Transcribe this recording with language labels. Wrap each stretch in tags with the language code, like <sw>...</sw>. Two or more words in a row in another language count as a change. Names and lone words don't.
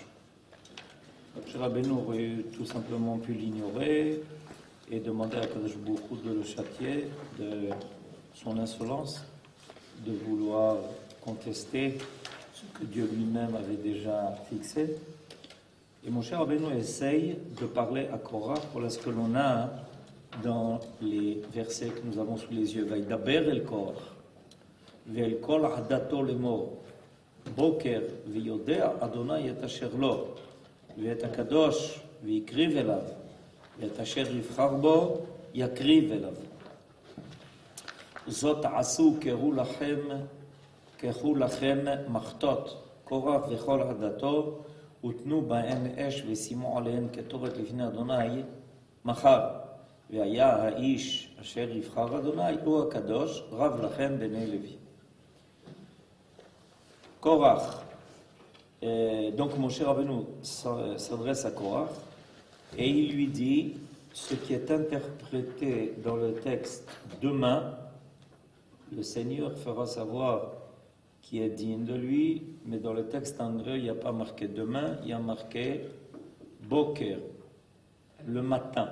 <fr>Moshe Rabbeinu aurait tout simplement pu l'ignorer et demander à Kadosh Baruch Hu de le châtier de son insolence, de vouloir contester ce que Dieu lui-même avait déjà fixé. Et Moshe Rabbeinu essaye de parler à Korach. Voilà ce que l'on a dans les versets que nous avons sous les yeux.</fr> <he>וידבר אל קרח, ואל כל עדתו לאמר, בקר וידע ה' את אשר לו, ואת הקדוש והקריב אליו, ואת אשר יבחר בו יקריב אליו. זאת עשו קראו לכם מחתות, קורח וכל עדתו, ותנו בהן אש ושימו עליהן כתובת לפני אדוני מחר. והיה האיש אשר יבחר אדוני, הוא הקדוש, רב לכם בני לוי. קורח,</he> <fr>donc Moshe Rabbeinu s'adresse à Korach et il lui dit ce qui est interprété dans le texte demain. Le Seigneur fera savoir qui est digne de lui, mais dans le texte anglais, il n'y a pas marqué demain, il y a marqué boker, le matin.</fr>